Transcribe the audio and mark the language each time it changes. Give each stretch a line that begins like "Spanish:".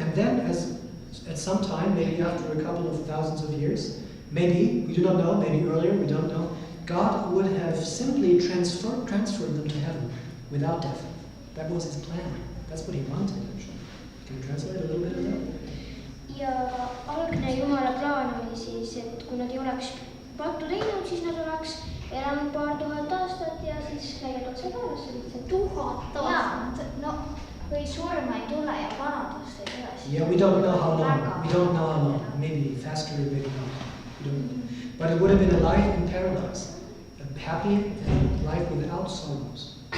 English: And then at some time, maybe after a couple of thousands of years, maybe, we do not know, maybe earlier, we don't know, God would have simply transferred them to heaven without death. That was his plan. That's what he wanted, actually. Can you translate a little bit of that?
Estonian: Ja algne Jumala plaan oli siis, et kui nad ei oleks pattu teinud, siis nad oleks elanud paar tuhat aastat ja siis läinud otse taevasse lihtsalt. 1000 aastat? No, või surma ei tule ja vanadust ei tule.
English: Yeah, we don't know how long. We don't know how long. Maybe faster, maybe not. We don't know. But it would have been a life in paradise. A happy life without sorrows.